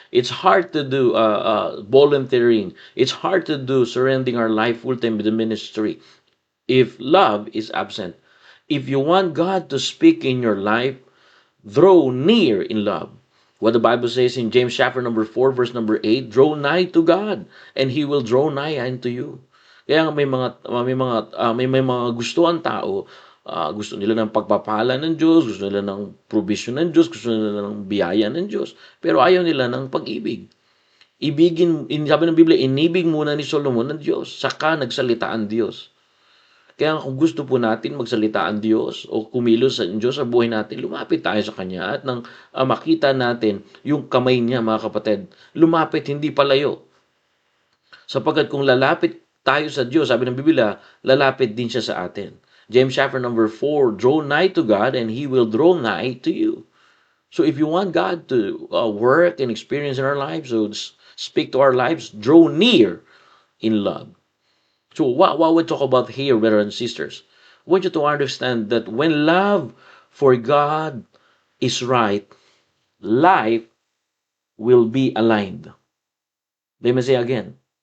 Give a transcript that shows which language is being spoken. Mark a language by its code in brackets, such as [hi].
[en] It's hard to do volunteering. It's hard to do surrendering our life full time to the ministry if love is absent. If you want God to speak in your life, draw near in love. What the Bible says in James chapter number 4, verse number 8, draw nigh to God, and He will draw nigh unto you. [tl] Kaya may mga gusto ang tao, gusto nila ng pagpapala ng Diyos, gusto nila ng provision ng Diyos, gusto nila ng biyaya ng Diyos, pero ayaw nila ng pag-ibig. Sabi ng Biblia, inibig muna ni Solomon ng Diyos, saka nagsalita ang Diyos. Kaya kung gusto po natin magsalita ang Diyos o kumilos sa Diyos sa buhay natin, lumapit tayo sa Kanya at nang makita natin yung kamay niya, mga kapatid, lumapit, hindi palayo. Sapagkat kung lalapit tayo sa Diyos, sabi ng Biblia, lalapit din siya sa atin. [en] James chapter number 4, draw nigh to God and He will draw nigh to you. So if you want God to work and experience in our lives, so speak to our lives, draw near in love. So what we talk about here, brothers and sisters, I want you to understand that when love for God is right, life will be aligned. Let me say again.